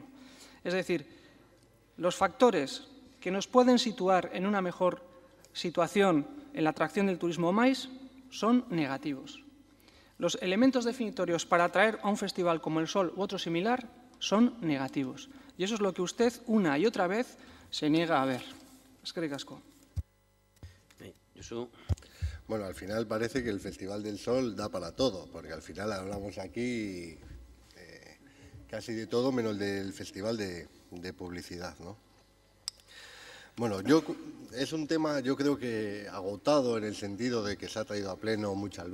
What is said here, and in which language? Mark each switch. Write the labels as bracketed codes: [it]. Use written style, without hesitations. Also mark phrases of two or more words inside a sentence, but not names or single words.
[es] Es decir, los factores que nos pueden situar en una mejor situación en la atracción del turismo MAIS son negativos. Los elementos definitorios para atraer a un festival como el Sol u otro similar son negativos. Y eso es lo que usted una y otra vez se niega a ver. [eu] Eskerrik asko. [es] Bueno, al final parece que el Festival del Sol da para todo, porque al final hablamos aquí casi de todo menos del Festival de Publicidad, ¿no? Bueno, es un tema, yo creo que agotado en el sentido de que se ha traído a pleno muchas